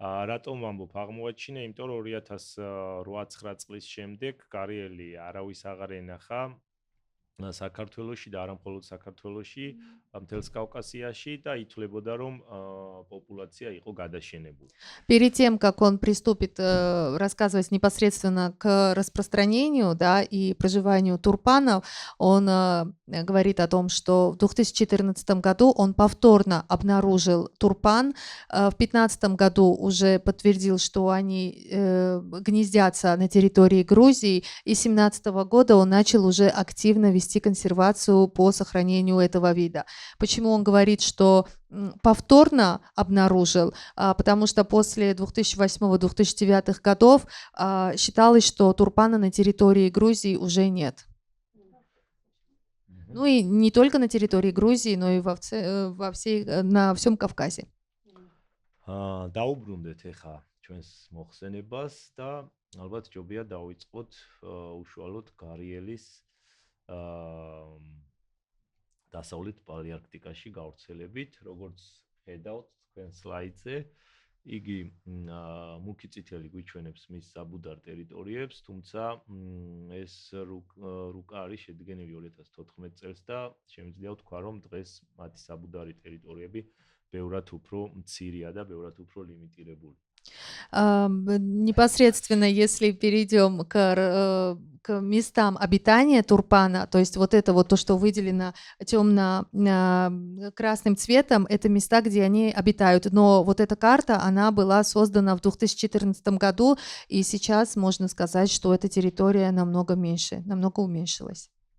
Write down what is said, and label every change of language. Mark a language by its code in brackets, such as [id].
[ka] რატომ ვამბობ აღმოვაჩინე? იმიტომ რომ 2008-9 წლის შემდეგ გარიელი არავის აღარ ენახა საქართველოში და არა მხოლოდ საქართველოში, მთელს კავკასიაში და ითვლებოდა რომ პოპულაცია იყო გადაშენებული. [ru] Перед тем, как он приступит рассказывать непосредственно к распространению, да, и проживанию турпанов, он говорит о том, что в 2014 году он повторно обнаружил турпан, в 2015 году уже подтвердил, что они гнездятся на территории Грузии, и с 2017 года он начал уже активно вести консервацию по сохранению этого вида. Почему он говорит, что повторно обнаружил, потому что после 2008-2009 годов считалось, что турпана на территории Грузии уже нет. Ну и не только на территории Грузии, но и на всем Кавказе. [ka] დაუბრუნდეთ ახლა ჩვენს მოხსენებას და ალბათ ჯობია დავიწყოთ უშუალოდ გარიელის დასავლეთ პალეარქტიკაში გავრცელებით, როგორც ხედავთ თქვენ სლაიდზე, იგი მუქი წითელი გვიჩვენებს მის საბუდარ ტერიტორიებს, თუმცა ეს რუკა არის შედგენილი 2014 წელს და შემიძლია ვთქვა, რომ დღეს მათი საბუდარი ტერიტორიები ბევრად უფრო მცირეა და ბევრად უფრო ლიმიტირებული. [ru] Непосредственно, если перейдем к местам обитания турпана, то есть вот это вот то, что выделено темно-красным цветом, это места, где они обитают. Но вот эта карта, она была создана в 2014 году, и сейчас можно сказать, что эта территория намного меньше, намного уменьшилась.